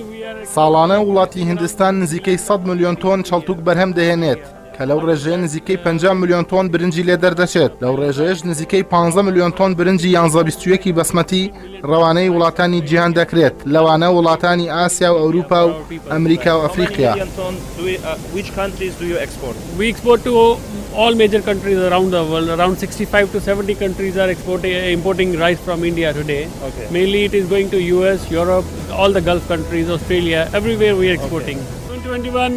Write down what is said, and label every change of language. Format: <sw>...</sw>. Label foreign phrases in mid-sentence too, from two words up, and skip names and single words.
<ckb>ساڵانە وڵاتی هیندستان نزیکەی 100 ملیۆن تۆن چەڵتوک بەرهەم دەهێنێت کە لەو ڕێژەیە نزیکەی 50 ملیۆن تۆن برنجی لێ دەردەچێت لەو ڕێژەیەش نزیکەی 15 ملیۆن تۆن برنجی 11-21 بەسمەتی ڕەوانەی وڵاتانی جیهان دەکرێت لەوانە وڵاتانی ئاسیا و ئەوروپا و ئەمریکا و ئەفریقیا</ckb> <en>We export to all major countries around the world. Around 65 to 70 countries are importing rice from India today. Mainly it is going to US, Europe, all the Gulf countries, Australia, everywhere we are exporting. 21 is</en>